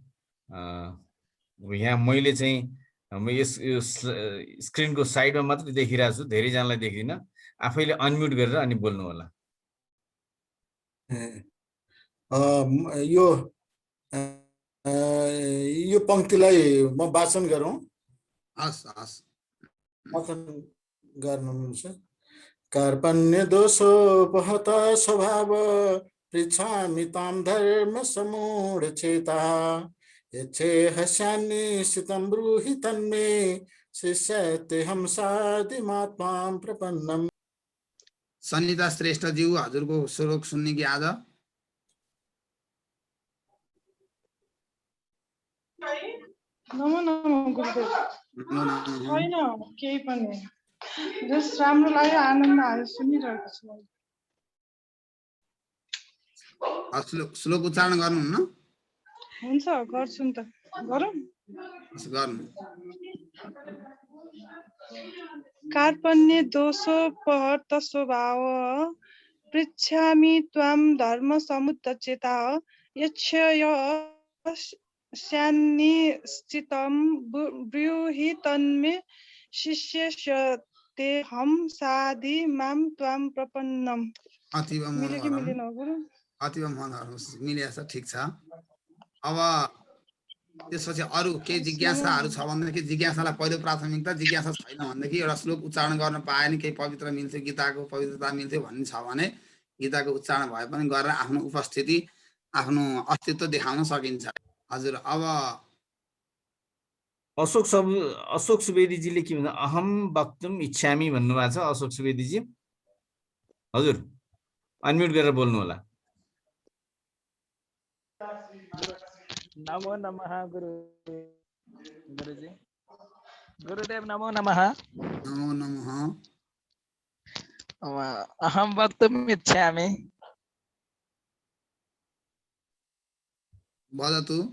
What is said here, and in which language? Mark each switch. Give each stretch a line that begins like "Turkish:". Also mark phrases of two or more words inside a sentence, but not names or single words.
Nepali: यहाँ मैले चाहिँ यस स्क्रिनको साइडमा मात्रै देखिरहेको छु, धेरैजनालाई देख्दिनँ। आफैले अनम्युट गरेर अनि बोल्नु होला। यो पंक्तिलाई म वाचन गरौँ। वाचन गर्न मिल्छ।
Sanskrit: कार्पण्य दोषोपहत स्वभाव पृच्छामि तां धर्म समूढ चेता यच्छे हस्यान्निश्चितं ब्रूहि तन्मे शिष्यतेऽहं साधिमात्मां प्रपन्नम्।
Nepali: सनिता श्रेष्ठ ज्यू हजुरको श्लोक सुन्ने कि आज?
Sanskrit: नमो नमो गुरुदेव।
Nepali: छैन केही पनि, जस राम्रो लाग्यो, आनन्द आयो, सुनिरहेको छु। श्लोक उच्चारण गर्नुहुन्न? हुन्छ, गर्छु नि त। गरौँ? गर्नु।
Sanskrit: कार्पण्य दोषोपहत स्वभाव पृच्छामि त्वां धर्म समुच्चेता यच्छ्यान्निश्चितं ब्रूहि तन्मे शिष्यतेऽहं साधिमां त्वां प्रपन्नम्।
Nepali: अतीव मिलेछ, ठिक छ। अब त्यसपछि अरू केही जिज्ञासाहरू छ भनेदेखि जिज्ञासालाई पहिलो प्राथमिकता, जिज्ञासा छैन भनेदेखि एउटा श्लोक उच्चारण गर्न पाए नि केही पवित्र मिल्थ्यो, गीताको पवित्रता मिल्थ्यो भन्ने छ भने गीताको उच्चारण भए पनि गरेर आफ्नो उपस्थिति, आफ्नो अस्तित्व देखाउन सकिन्छ। हजुर, अब अशोक सुवेदीजीले के भन्छ,
Sanskrit: अहम वक्तुम इच्छामि
Nepali: भन्नुभएको छ। अशोक सुवेदीजी हजुर अनम्युट गरेर बोल्नु होला।
Sanskrit: नमो नमः गुरुजी। गुरुदेव नमो नमः। नमो नमः। अहम वक्तुम् इच्छामि। वदतु।